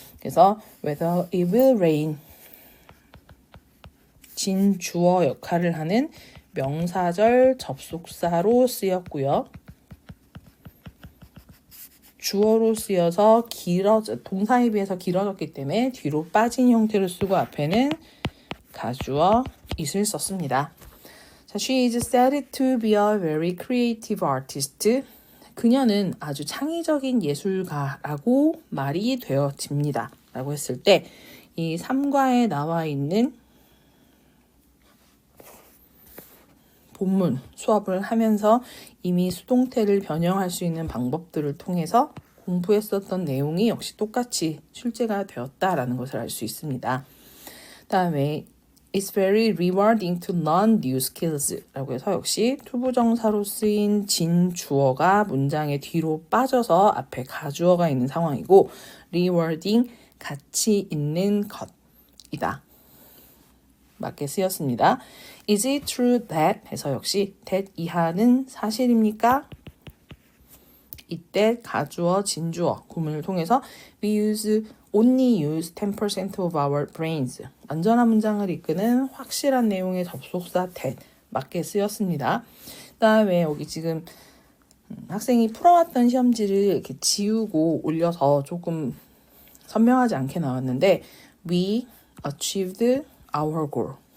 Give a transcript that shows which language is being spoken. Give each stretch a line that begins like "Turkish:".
Korean: 그래서
English: whether it will rain
Korean: 진주어 역할을 하는 명사절 접속사로 쓰였고요. 주어로 쓰여서 동사에 비해서 길어졌기 때문에 뒤로 빠진 형태로 쓰고 앞에는 가주어 it을 썼습니다.
English: 자, she is said to be a very creative artist.
Korean: 그녀는 아주 창의적인 예술가라고 말이 되어집니다. 라고 했을 때 이 3과에 나와 있는 본문 수업을 하면서 이미 수동태를 변형할 수 있는 방법들을 통해서 공부했었던 내용이 역시 똑같이 출제가 되었다라는 것을 알 수 있습니다. 다음에
English: It's very rewarding to learn new skills
Korean: 라고 해서 역시 투부정사로 쓰인 진주어가 문장의 뒤로 빠져서 앞에 가주어가 있는 상황이고 rewarding, 가치 있는 것이다. 맞게 쓰였습니다.
English: Is it true that
Korean: 해서 역시 that 이하는 사실입니까? 이때 가주어, 진주어 구문을 통해서
English: only use 10% of our brains.
Korean: 완전한 문장을 이끄는 확실한 내용의 접속사 that 맞게 쓰였습니다. 그 다음에 여기 지금 학생이 풀어왔던 시험지를 이렇게 지우고 올려서 조금 선명하지 않게 나왔는데
English: We achieved our goal.